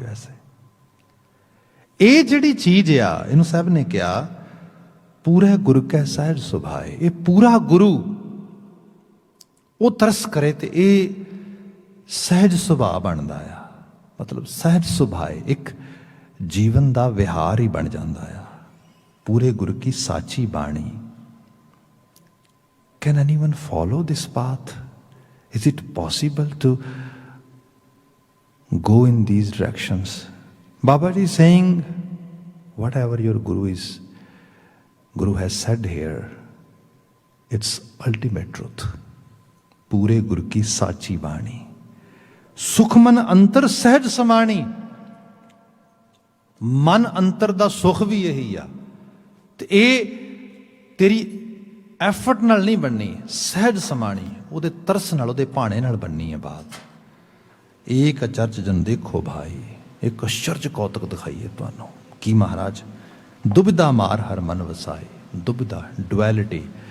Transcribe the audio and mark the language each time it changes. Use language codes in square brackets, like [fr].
[pa] ਵੈਸੇ ਇਹ ਜਿਹੜੀ ਚੀਜ਼ ਆ, ਇਹਨੂੰ ਸਾਹਿਬ ਨੇ ਕਿਹਾ ਪੂਰੇ ਗੁਰੂ ਕੈ ਸਹਿਜ ਸੁਭਾਏ। ਇਹ ਪੂਰਾ ਗੁਰੂ ਉਹ ਤਰਸ ਕਰੇ ਤੇ ਇਹ ਸਹਿਜ ਸੁਭਾਅ ਬਣਦਾ ਆ। ਮਤਲਬ ਸਹਿਜ ਸੁਭਾਏ ਇੱਕ ਜੀਵਨ ਦਾ ਵਿਹਾਰ ਹੀ ਬਣ ਜਾਂਦਾ ਆ। ਪੂਰੇ ਗੁਰੂ ਕੀ ਸਾਚੀ ਬਾਣੀ। [en] Can anyone follow this path? Is it possible to go in these directions? Babaji is saying, whatever your Guru has said here, it's ultimate truth. [pa] Pure Guru ki sachi bani. Sukhman antar sahaj samani. Man antar da sukh ਵੀ ਇਹੀ ਆ। ਤੇ ਇਹ ਤੇਰੀ effort ਨਾਲ ਨਹੀਂ ਬਣਨੀ, ਸਹਿਜ ਸਮਾਣੀ, ਉਹਦੇ ਤਰਸ ਨਾਲ, ਉਹਦੇ ਭਾਣੇ ਨਾਲ ਬਣਨੀ ਹੈ ਬਾਤ। ਇੱਕ ਅਚਰਜ ਜਨ ਦੇਖੋ ਭਾਈ, ਇੱਕ ਅਚਰਜ ਕੌਤਕ ਦਿਖਾਈਏ ਤੁਹਾਨੂੰ। ਕੀ ਮਹਾਰਾਜ ਦੁਬਿਧਾ ਮਾਰ ਹਰ ਮਨ ਵਸਾਏ। ਦੁਬਿਧਾ, ਡੁਐਲਿਟੀ।